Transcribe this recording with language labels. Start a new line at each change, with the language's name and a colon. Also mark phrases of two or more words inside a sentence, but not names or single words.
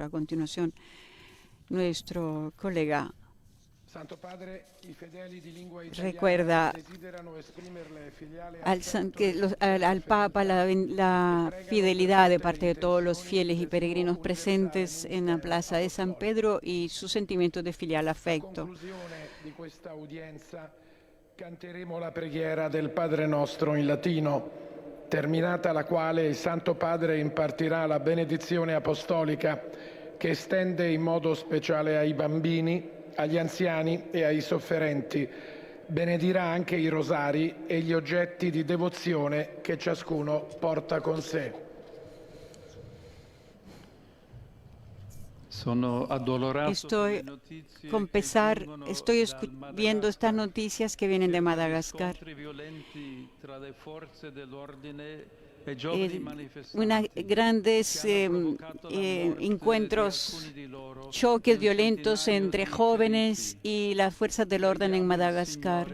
Spanish: A continuación, nuestro colega recuerda al Papa la fidelidad de parte de todos los fieles y peregrinos presentes en la Plaza de San Pedro y su sentimiento de filial afecto.
Italian: Canteremo la preghiera del Padre Nostro in latino, terminata la quale il Santo Padre impartirà la benedizione apostolica che estende in modo speciale ai bambini, agli anziani e ai sofferenti. Benedirà anche i rosari e gli oggetti di devozione che ciascuno porta con sé.
Spanish: Estoy con pesar, estoy viendo estas noticias que vienen de Madagascar. grandes encuentros, choques violentos entre jóvenes y las fuerzas del orden en Madagascar.